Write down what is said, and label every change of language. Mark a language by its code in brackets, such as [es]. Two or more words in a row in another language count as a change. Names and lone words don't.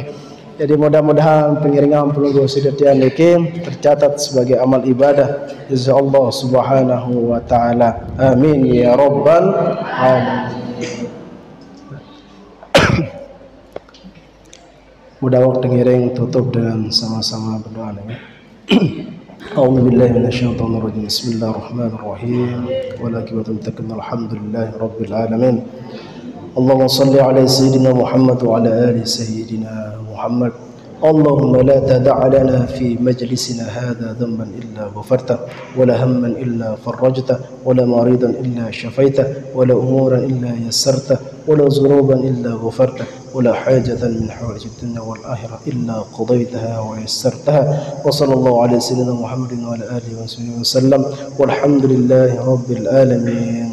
[id] Jadi mudah-mudahan [sas] pengiringan pelunggu sidatian niki [id] tercatat sebagai amal ibadah [ar] إن شاء الله سبحانه وتعالى آمين يا رب العالمين. [sas] Mudah waktu ngiring tutup dengan sama-sama berdoa nih. [ar] أعوذ بالله من الشيطان الرجيم بسم الله الرحمن الرحيم والعاقبة للمتقين الحمد لله رب العالمين اللهم صل على سيدنا محمد وعلى آل سيدنا محمد اللهم لا تدع لنا في مجلسنا هذا ذنبا إلا غفرته ولا هما إلا فرجته ولا مريضا إلا شفيته ولا أمورا إلا يسرته ولا ذنوبا إلا غفرته ولا حاجة من حوائج الدنيا والآخرة إلا قضيتها ويسرتها وصلى الله على سيدنا محمد وعلى آله وصحبه وسلم والحمد لله رب العالمين.